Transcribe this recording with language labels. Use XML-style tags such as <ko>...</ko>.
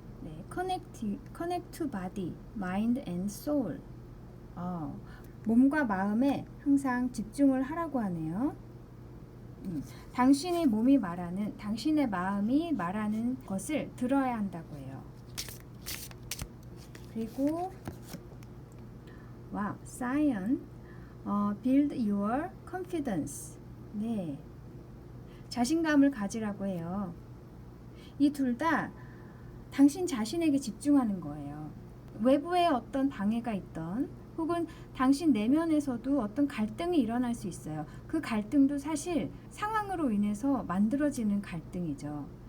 <en>네, connect to body, mind and soul.</en> <ko>몸과 마음에 항상 집중을 하라고 하네요. 당신의 몸이 말하는, 당신의 마음이 말하는 것을 들어야 한다고 해요. 그리고 와우,</ko> <en>Scion, build your confidence.</en> <ko>네, 자신감을 가지라고 해요. 이 둘 다 당신 자신에게 집중하는 거예요. 외부에 어떤 방해가 있던 혹은 당신 내면에서도 어떤 갈등이 일어날 수 있어요. 그 갈등도 사실 상황으로 인해서 만들어지는 갈등이죠.</ko>